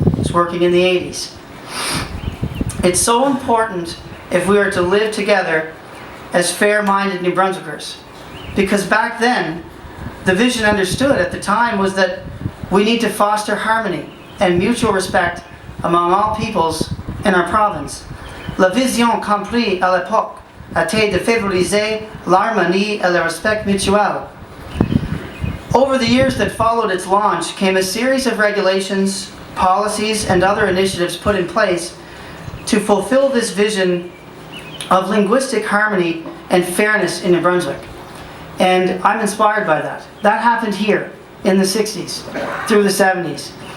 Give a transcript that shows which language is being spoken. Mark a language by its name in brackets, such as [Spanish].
[English] It was working in the 80s. It's so important if we are to live together as fair-minded New Brunswickers. Because back then, the vision understood at the time was that we need to foster harmony and mutual respect among all peoples in our province. [French] La vision comprise à l'époque était de favoriser l'harmonie et le respect mutuel. [English] Over the years that followed its launch came a series of regulations, policies, and other initiatives put in place to fulfill this vision of linguistic harmony and fairness in New Brunswick. And I'm inspired by that. That happened here in the 60s through the 70s.